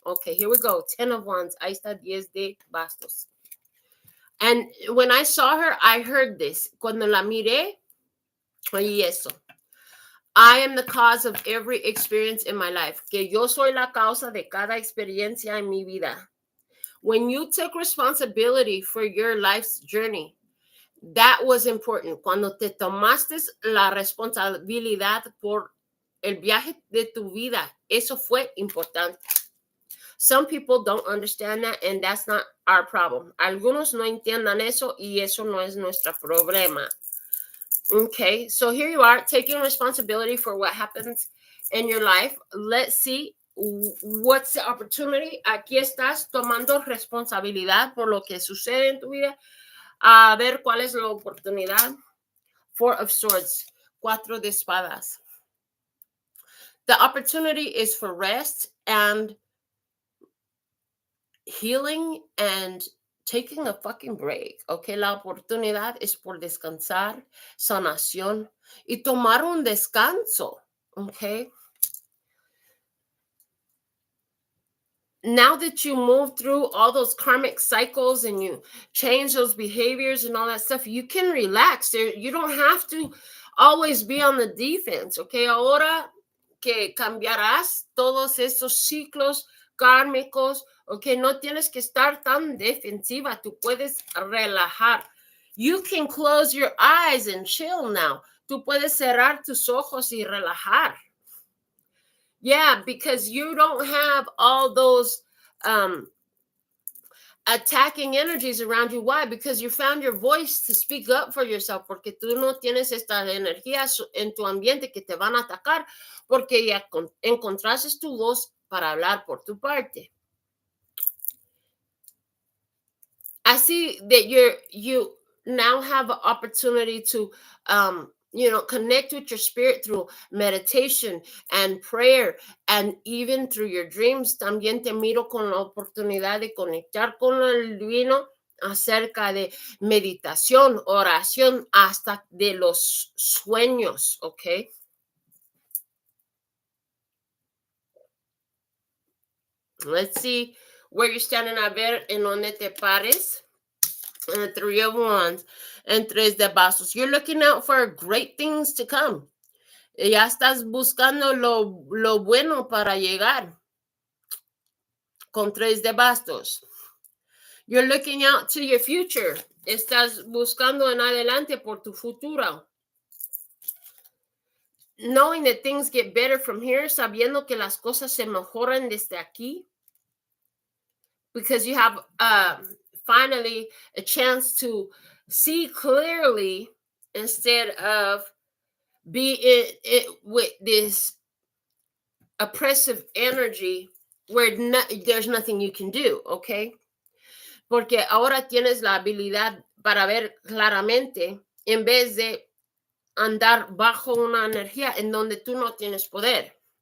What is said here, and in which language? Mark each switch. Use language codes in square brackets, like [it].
[en] Okay, here we go. 10 of Wands. [es] Ahí está 10 de bastos. [en] And when I saw her, I heard this. [es] Cuando la miré, oí eso. [en] I am the cause of every experience in my life. [es] Que yo soy la causa de cada experiencia en mi vida. [en] When you took responsibility for your life's journey, that was important. [es] Cuando te tomaste la responsabilidad por el viaje de tu vida, eso fue importante. [en] Some people don't understand that, and that's not our problem. [es] Algunos no entiendan eso, y eso no es nuestro problema. [en] Okay, so here you are, taking responsibility for what happens in your life. Let's see what's the opportunity. [es] Aquí estás tomando responsabilidad por lo que sucede en tu vida. A ver cuál es la oportunidad. [en] 4 of Swords, [es] 4 de espadas. [en] The opportunity is for rest and healing and taking a fucking break. [es] Okay, la oportunidad es por descansar, sanación y tomar un descanso. [en] Okay. Now that you move through all those karmic cycles and you change those behaviors and all that stuff, you can relax. There, you don't have to always be on the defense, okay? [es] Ahora que cambiarás todos esos ciclos kármicos, okay, no tienes que estar tan defensiva. Tú puedes relajar. [en] You can close your eyes and chill now. [es] Tú puedes cerrar tus ojos y relajar. [en] Yeah, because you don't have all those attacking energies around you. Why? Because you found your voice to speak up for yourself. [es] Porque tú no tienes estas energías en tu ambiente que te van a atacar, porque ya encontraste tu voz para hablar por tu parte. [en] I see that you now have an opportunity to connect with your spirit through meditation and prayer, and even through your dreams. [es] También te miro con la oportunidad de conectar con el divino acerca de meditación, oración, hasta de los sueños, okay? [en] Let's see where you're standing. [es] A ver en donde te pares. [en] And the 3 of Wands and 3 de bastos. You're looking out for great things to come. [es] Ya estás buscando lo bueno para llegar. Con 3 de bastos. [en] You're looking out to your future. [es] Estás buscando en adelante por tu futuro. [en] Knowing that things get better from here, [es] sabiendo que las cosas se mejoran desde aquí. [en] Because you have finally a chance to see clearly instead of be it with this oppressive energy where there's nothing you can do, okay? [es] Porque ahora tienes la habilidad para ver claramente en vez de andar bajo una energía en donde tú no tienes poder.